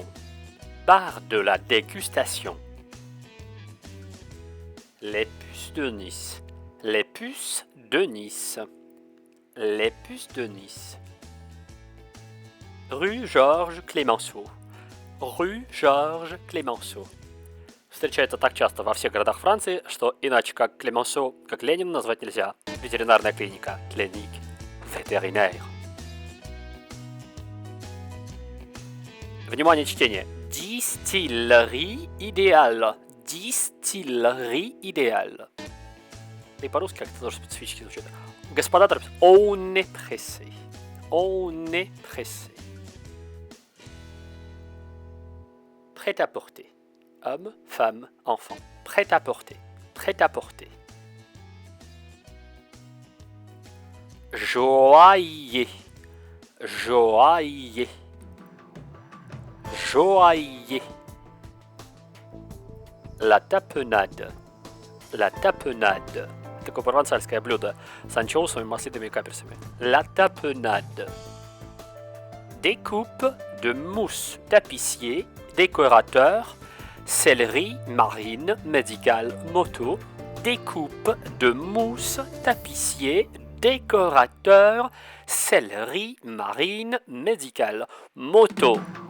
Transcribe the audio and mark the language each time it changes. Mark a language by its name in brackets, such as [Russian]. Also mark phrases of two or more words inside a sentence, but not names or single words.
[French] Bar de la dégustation. Les puces de Nice. Les puces de Nice. Les puces de Nice. Rue Georges Clémenceau. Rue Georges Clémenceau. [Russian] встречается так часто во всех городах Франции, что иначе как Клемансо, как Ленин назвать нельзя. Ветеринарная клиника. Клиник. Ветеринар. Внимание, чтение. [French] Distillerie idéale. Distillerie idéale. [Russian] И по-русски как-то тоже специфически звучит. Господа торопятся. [French] On est pressé. On est pressé. Prêt à porter. Homme, femme, enfant. Prêt à porter. Prêt à porter. Joaillier. Joaillier. Joaillier. La tapenade. La tapenade. [Russian] Такое провансальское блюдо с анчоусами, маслитами и каперсами. [French] La tapenade. Découpe de mousse tapissier, décorateur, céleri, marine, médical, moto. Découpe de mousse tapissier, décorateur, céleri, marine, médical, moto.